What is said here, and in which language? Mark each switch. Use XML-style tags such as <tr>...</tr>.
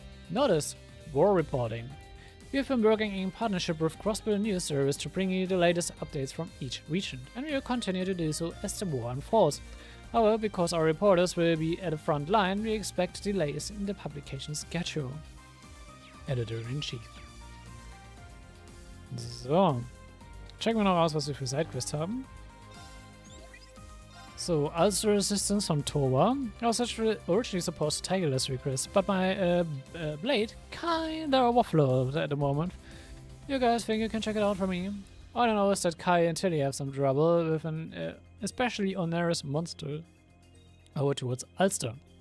<en>Notice: war reporting. We have been working in partnership with Crossbill News Service to bring you the latest updates from each region, and we will continue to do so as the war unfolds. However, because our reporters will be at the front line, we expect delays in the publication schedule. Editor-in-Chief. So.</en> <de>Checken wir noch aus, was wir für Sidequests haben.</de> <en>So, Ulcer Resistance from Towa. I was actually originally supposed to take this request, but my blade kinda waffled at the moment. You guys think you can check it out for me? All I know is that Kai and Tilly have some trouble with an especially onerous monster over towards Ulster.</en>